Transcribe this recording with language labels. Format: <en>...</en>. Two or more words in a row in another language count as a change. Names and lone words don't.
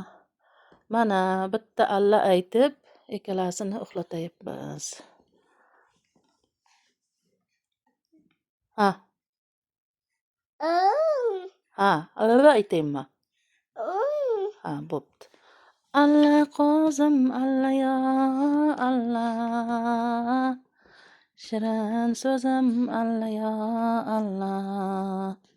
<uz>Mana bitta Allah aytib, ikkalasini uxlatayapmiz. Ha. Ha, Allah aytaymi? Ha, bo'pti. Allah qo'zim Allah ya Allah. Shirin so'zim Allah ya Allah.</uz>